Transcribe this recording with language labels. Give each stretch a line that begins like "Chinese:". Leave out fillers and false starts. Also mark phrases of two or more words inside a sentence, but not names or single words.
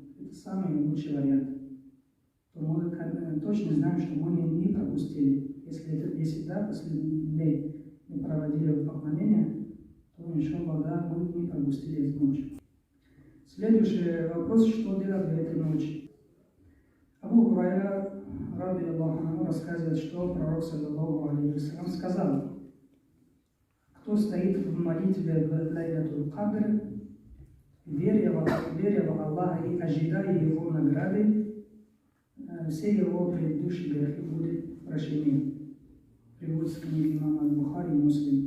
Russian: Это самый лучший вариант. То мы точно знаем, что мы не пропустили. Если это 10 последних дней не проводили в поклонение, то, иншаллах, да, мы не пропустили эту ночь. Следующий вопрос: что делать в этой ночи?
Arabic: أبو هريرة رضي الله عنه,
Russian: рассказывает, что пророк,
Arabic: صلى الله عليه وسلم,
Russian: сказал: «Кто стоит в молитве в Лайлатуль Кадр, веря в Аллаха и ожидая Его награды, все его предыдущие грехи будут прощены». Приводится к книге имама Бухари и Муслим.